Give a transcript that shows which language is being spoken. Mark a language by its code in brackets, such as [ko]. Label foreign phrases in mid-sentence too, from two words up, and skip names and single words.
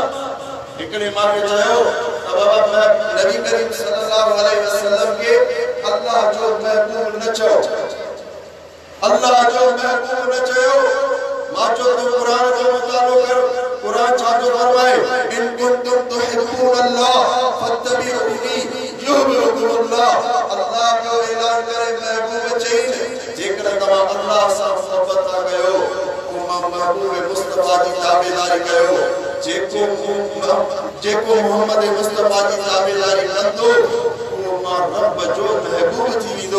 [sd] हिकिड़े माण्हू चयो बाबा नबी करीम [ar] صلى الله عليه وسلم [sd] के अल्लाह जो महबूब न चयो, अल्लाह जो महबूब न चयो। मां जो तू कुरान जो मुतालो कर, कुरान छा जो फरमाए, [ar] إن كنتم تحبون الله فاتبعوني يحببكم الله. [sd] अल्लाह जो ऐलान करे महबूब चईन, जेकर तवा अल्लाह सां मोहब्बत कयो, महबूब मुस्तफा की ताबेदारी कयो, जेको मोहम्मद मुस्तफा की ताबेदारी कंदो वो मां रब जो महबूब थी विंदो।